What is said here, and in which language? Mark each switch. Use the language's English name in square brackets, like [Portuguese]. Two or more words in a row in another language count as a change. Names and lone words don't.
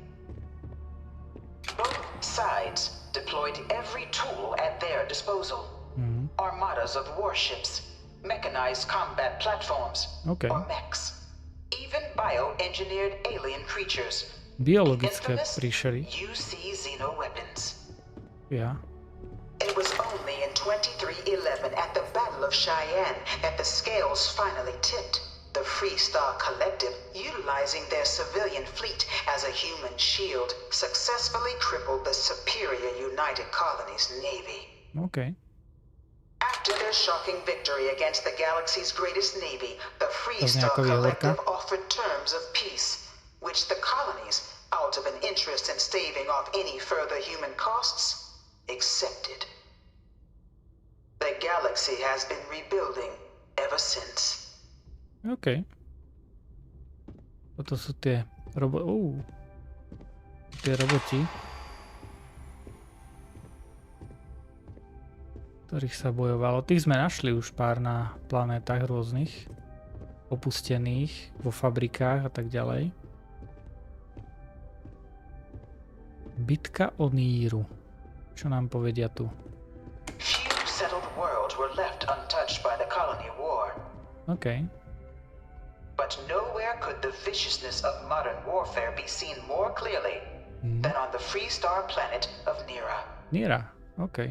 [English] Both sides deployed every tool at their disposal. Armadas of warships, mechanized combat platforms, or mechs, even bioengineered alien creatures, [Slovak] biologické príšery. [English] UC xenoweapons. Yeah. It was only in 2311 at the Battle of Cheyenne that the scales finally tipped. The Freestar Collective, utilizing their civilian fleet as a human shield, successfully crippled the superior United Colonies Navy. After their shocking victory against the galaxy's greatest navy, the Freestar Collective offered terms of peace, which the colonies, out of an interest in staving off any further human costs, accepted. The galaxy has been rebuilding ever since. OK. [Slovak] Toto sú tie tie roboti, ktorých sa bojovalo. Tých sme našli už pár na planétach rôznych, opustených, vo fabrikách a tak ďalej. Bitka o Níru. Čo nám povedia tu? [English] Few settled worlds were left untouched by the colony war. OK. But nowhere could the viciousness of modern warfare be seen more clearly than on the Freestar planet of Nira.